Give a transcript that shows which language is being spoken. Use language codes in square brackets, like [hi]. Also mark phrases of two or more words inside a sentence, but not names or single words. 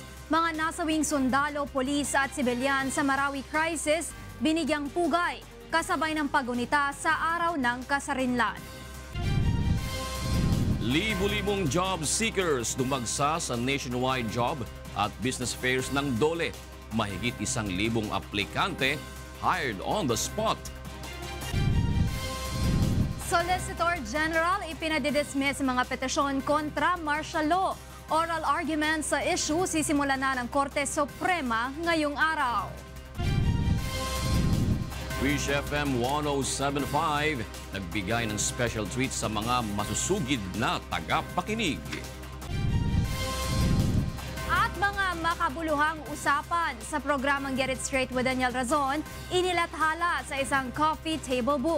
[tl] Mga nasawing sundalo, polis at sibilyan sa Marawi crisis binigyang pugay kasabay ng pagunita sa araw ng kasarinlan. Libu-libong [en] job seekers [tl] dumagsa sa nationwide job at [en] business fairs [tl] ng DOLE. Mahigit 1,000 aplikante [en] hired on the spot. [tl] Solicitor General ipinadidismiss mga petisyon kontra martial law. [en] Oral argument [tl] sa issue sisimula na ng Korte Suprema ngayong araw. Wish FM 107.5 nagbigay ng [en] special treat [tl] sa mga masusugid na tagapakinig. At mga makabuluhang usapan sa programang Get It Straight with Daniel Razon, inilathala sa isang [en] coffee table book.